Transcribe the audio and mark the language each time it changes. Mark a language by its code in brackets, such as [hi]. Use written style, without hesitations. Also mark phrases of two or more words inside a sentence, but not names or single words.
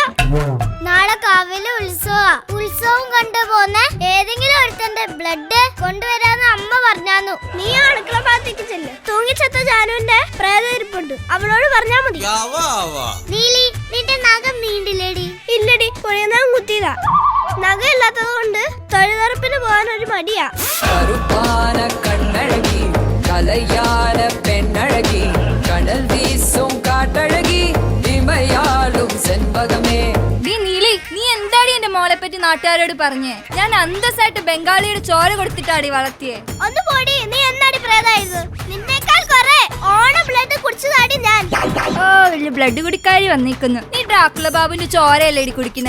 [ml] നാളെ കാവിലെ ഉത്സവം കണ്ടുപോന്ന ഏതെങ്കിലും ഒരുത്തന്റെ ബ്ലഡ് കൊണ്ടുവരാന്ന് അമ്മ പറഞ്ഞു. നീ അടുക്കള ഭാഗത്തേക്ക് ചെല്ല്. തൂങ്ങിച്ചത്ത ജാനുവിന്റെ പ്രേതരിപ്പുണ്ട്, അവളോട് പറഞ്ഞാ മതി. നീലി, നിന്റെ നഖം നീണ്ടില്ലേടി? ഇല്ലടി, കുഴിയനാൻ കുത്തിയതാ. നഖം ഇല്ലാത്തത് കൊണ്ട് തൊഴിലുറപ്പിന് പോകാൻ ഒരു മടിയാ. [ta] கலையான பெண்ணழகி கடல் வீசும் காட்டழகி இமையாளும் செண்பகமே. [ml] നീലി, നീ എന്താടി എന്റെ മോളെ പറ്റി നാട്ടുകാരോട് പറഞ്ഞേ? ഞാൻ അന്തസ്സായിട്ട് ബംഗാളിയുടെ ചോര കൊടുത്തിട്ടാടി വളർത്തിയേ. ഒന്ന് പോടി, നീ എന്നാടി പ്രേതായത്? നിന്നേക്കാൾ കുറെ ഓണം ബ്ലഡ് കുടിച്ചതാടി ഞാൻ. ഓ, വലിയ ബ്ലഡ് കുടിക്കാരി വന്നിരിക്കുന്നു. നീ ഡ്രാക്കുള ബാബുവിന്റെ ചോരയല്ലേടി കുടിക്കുന്നേ?